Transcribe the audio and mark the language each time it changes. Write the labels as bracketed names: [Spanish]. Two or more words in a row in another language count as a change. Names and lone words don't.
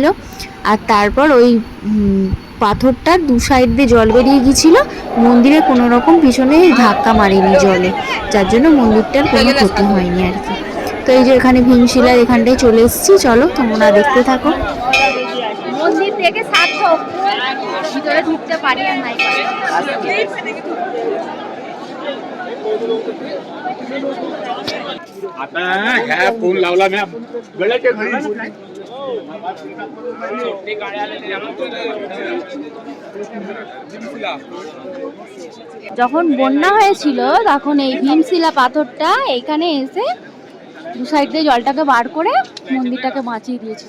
[Bangla] আর তারপর ওই পাথরটার দু সাইড দিয়ে জল বেরিয়ে গিয়েছিল, মন্দিরে কোনো রকম পিছনে ধাক্কা মারেনি জলে, যার জন্য মন্দিরটার কোনো ক্ষতি হয়নি আর কি। তো এই যে এখানে ভীমশিলার এখানটায় চলে এসেছি, চলো তোমরা দেখতে থাকো। মন্দির থেকে সার্থক, ভিতরে ঢুকতে পারি আর নাই পারি। [Marathi] आता है फोन लावला मी वेळेच्या घरी [Bangla] যখন বন্যা হয়েছিল তখন এই ভীমশিলা পাথরটা এইখানে এসে দু সাইড দিয়ে জলটাকে বার করে মন্দিরটাকে বাঁচিয়ে দিয়েছিল।